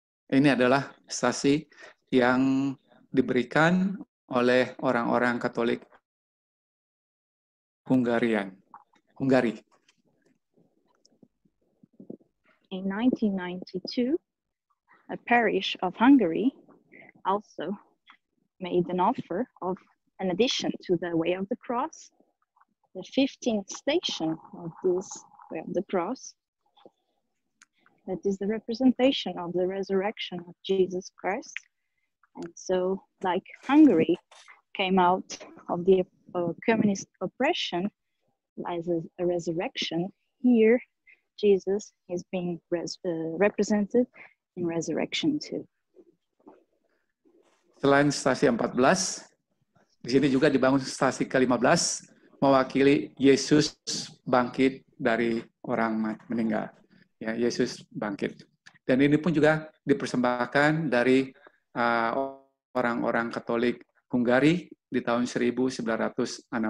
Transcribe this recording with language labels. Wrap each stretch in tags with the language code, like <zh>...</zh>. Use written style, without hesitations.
<id>Ini adalah stasi yang diberikan oleh orang-orang Katolik Hungari.</id> <en>In 1992, a parish of Hungary also made an offer of an addition to the Way of the Cross, the 15th station of this Way of the Cross, that is the representation of the resurrection of Jesus Christ. And so, like Hungary came out of the communist oppression as a resurrection, here Jesus is being represented in resurrection too.</en> <id>Selain stasi 14, di sini juga dibangun stasi ke-15, mewakili Yesus bangkit dari orang meninggal. Ya, Yesus bangkit. Dan ini pun juga dipersembahkan dari orang-orang Katolik Hungari di tahun 1962.</id>